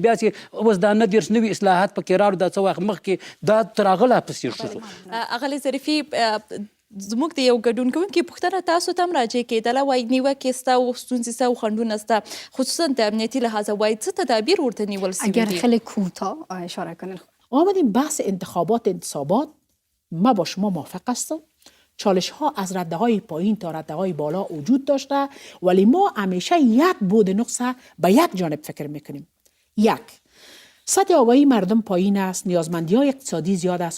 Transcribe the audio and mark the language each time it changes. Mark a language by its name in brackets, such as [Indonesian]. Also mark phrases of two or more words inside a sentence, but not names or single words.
[Pashto] بیا چې اوس دا 19 نوي اصلاحات پکې راوړو دا څه وخت مخکې دا تر هغه لا پسې ښه شو. اغلې ظریفي زموږ د یو ګډون کوونکي پوښتنه تاسو ته هم راجع کېدله وایي نیوکې شته او ستونزې شته او خنډونه شته خصوصا د امنیتي لحاظه وایي څه تدابیر ورته نیول شوي [Persian] اگر خیلی کوتاه اشاره کنید. آمدیم بحث انتخابات ما با شما موافق هستم. چالش ها از رده های پایین تا رده های بالا وجود داشته ولی ما همیشه یک بود نقصه به یک جانب فکر میکنیم. یک، سطح آگاهی مردم پایین است، نیازمندی های اقتصادی زیاد است.